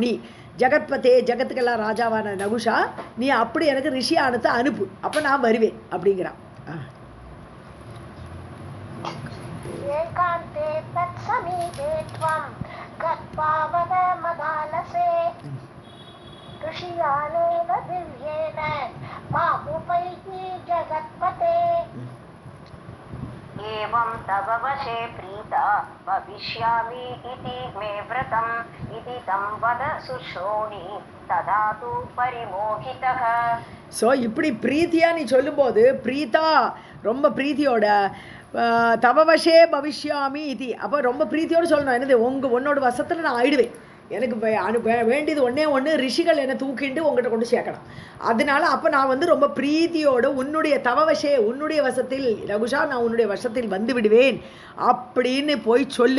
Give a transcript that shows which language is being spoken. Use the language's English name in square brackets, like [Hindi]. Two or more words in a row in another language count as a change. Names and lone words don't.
[Tamil] நீ ஜெகத்பதே, ஜெகத்துக்கெல்லாம் ராஜாவான நகுஷா, நீ அப்படி எனக்கு ரிஷியானத்தை அனுப்பு, அப்போ நான் வருவேன் அப்படிங்கிறான். [Sanskrit] एकान्ते तत् समीपे त्वं गत्वा वद मदालसे ऋषियानेन दिव्येन मामुपैहि जगत्पते. एवं तव वशे प्रीता भविष्यामि इति मे व्रतम् इति तं वद सुश्रोणि तदा तु परिमोहितः. [Tamil] ஸோ இப்படி பிரீத்தியாக நீ சொல்லும்போது, பிரீத்தா ரொம்ப பிரீத்தியோட, [Sanskrit] तववशे भविष्यामि [Tamil] இது, அப்போ ரொம்ப பிரீத்தியோடு சொல்லணும். என்னது, உன்னோட வசத்தில் நான் ஆயிடுவேன், எனக்கு வேண்டியது ஒன்று ரிஷிகள் என்னை தூக்கிண்டு உங்கள்கிட்ட கொண்டு சேர்க்கணும். அதனால அப்போ நான் வந்து ரொம்ப பிரீத்தியோடு உன்னுடைய தவவசே, உன்னுடைய வசத்தில் ரகுஷா, நான் உன்னுடைய வசத்தில் வந்து விடுவேன் அப்படின்னு போய் சொல்லு.